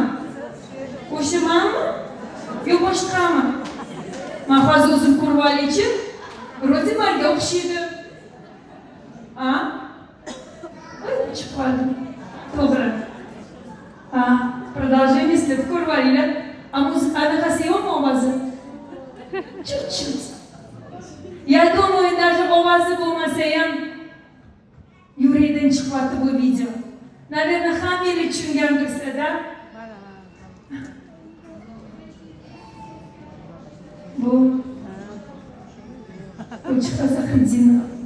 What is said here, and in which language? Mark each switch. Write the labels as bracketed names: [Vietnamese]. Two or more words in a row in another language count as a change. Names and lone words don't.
[Uzbek] O'shamanmi? Yo boshqami? Men hozir o'zim ko'rib olaychi. Вроде menga o'xshaydi. A? Chiqib qoldim. To'g'ri. [Russian] Продолжение след [Uzbek] ko'rib olinglar. A muzikasi yo'qmi ovozi? [Russian] Чуть-чуть. Я думаю, даже [Uzbek] ovozi bo'lmasa ham yurakdan chiqyapti bu video. Naверное, hammalar tushungandirsiz-da. Bu Gulchehra Zahiriddinova.